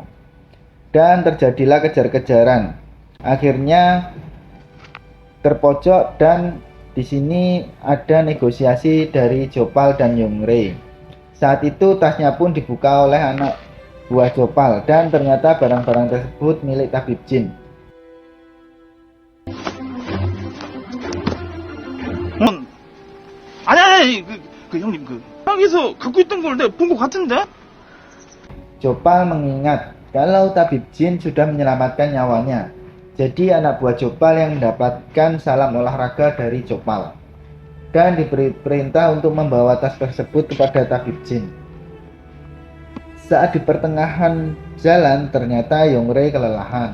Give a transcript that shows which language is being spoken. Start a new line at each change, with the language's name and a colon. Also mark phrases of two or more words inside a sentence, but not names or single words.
Indonesian: Dan terjadilah kejar-kejaran. Akhirnya terpojok dan di sini ada negosiasi dari Jopal dan Yongre. Saat itu tasnya pun dibuka oleh anak buah Jopal dan ternyata barang-barang tersebut milik tabib jin.
Korean: 아니, 형님, 땅에서 갖고 있던 걸 내가 본 것 같은데?
Indonesian: Jopal mengingat kalau tabib jin sudah menyelamatkan nyawanya. Jadi anak buah Jopal yang mendapatkan salam olahraga dari Jopal dan diberi perintah untuk membawa tas tersebut kepada tabib jin. Saat di pertengahan jalan ternyata Yongre kelelahan.